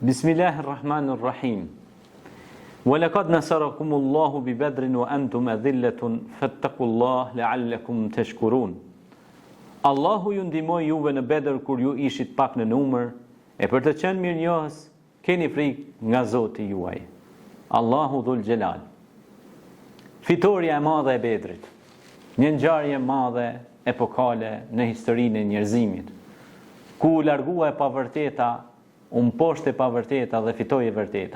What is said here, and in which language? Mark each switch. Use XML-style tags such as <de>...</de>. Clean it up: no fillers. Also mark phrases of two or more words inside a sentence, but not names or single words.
<ar>بسم الله الرحمن الرحيم ولقد نصركم الله ببدر وأنتم أذلة فاتقوا الله لعلكم تشكرون.</ar> <sq>Allahu ju ndihmoi juve në Bedër kur ju ishit pak në numër, e për të qenë mirënjohës, keni frikë nga Zoti juaj.</sq> <ar>الله ذو الجلال.</ar> <sq>Fitoria e madhe e Bedrit. Një ngjarje e madhe epokale në historinë e njerëzimit, ku u largua e pavërteta, poshtë e pavërteta dhe fitoi e vërteta.</sq>